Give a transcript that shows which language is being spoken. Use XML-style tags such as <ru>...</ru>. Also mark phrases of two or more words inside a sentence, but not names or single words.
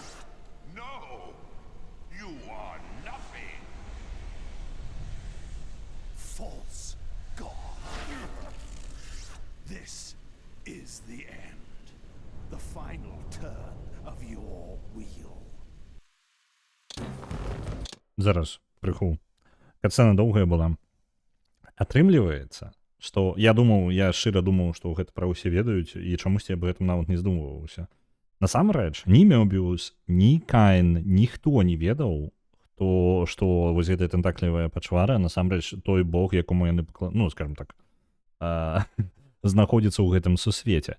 <en>No! You are nothing! False God. This is the end. The final turn of your wheel.</en> <be>Зараз, крыху. Катсцена доўгая была. Атрымліваецца, што я шчыра думаў, што гэта пра ўсе ведаюць, і чамусьці я аб гэтым нават не здумваўся. Насамрэч, ні Мёбіус, ні Каін, ніхто не ведаў, што вось гэтая тэнтаклівая пачвара, насамрэч, той бог, якому яны,</be> <ru>скажем так,</ru> <be>знаходзіцца ў гэтым сусвеце.</be>